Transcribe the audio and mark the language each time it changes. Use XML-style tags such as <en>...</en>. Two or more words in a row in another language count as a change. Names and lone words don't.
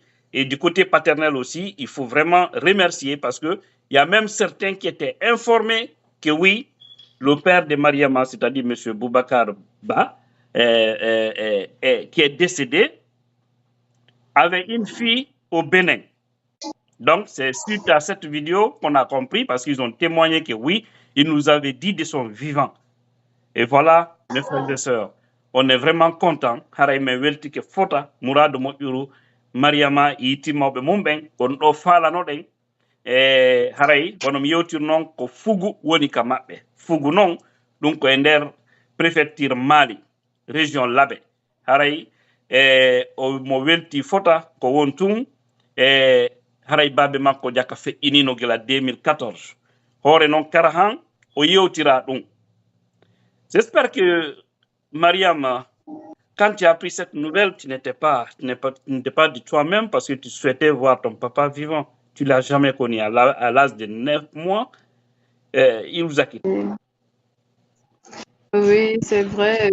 <fr>Et du côté paternel aussi, il faut vraiment remercier parce qu'il y a même certains qui étaient informés que oui, le père de Mariama, c'est-à-dire monsieur Boubacar Ba, qui est décédé, avait une fille au Bénin. Donc, c'est suite à cette vidéo qu'on a compris parce qu'ils ont témoigné que oui, ils nous avaient dit de son vivant. Et voilà, mes frères et sœurs, on est vraiment contents.</fr> <ff>Haraïme welti ke fota Mourad Moyuru Mariama yitimoɓe mum ɓen on ɗo falano ɗen e haray wono mi yewtir noon ko fugu woni ka maɓɓe. Fugu noon ɗum ko e nder préfecture Mali région Labé. Haray mo welti fota ko won tun haray babe makko jaka feƴƴinino gila 2014 hoore noon kara han o yewtira ɗum.</ff> <fr>J'espère que Mariam, quand tu as appris cette nouvelle, tu n'étais pas de toi-même parce que tu souhaitais voir ton papa vivant. Tu ne l'as jamais connu. À l'âge de 9 mois, il vous a quitté. Oui, c'est vrai.</fr>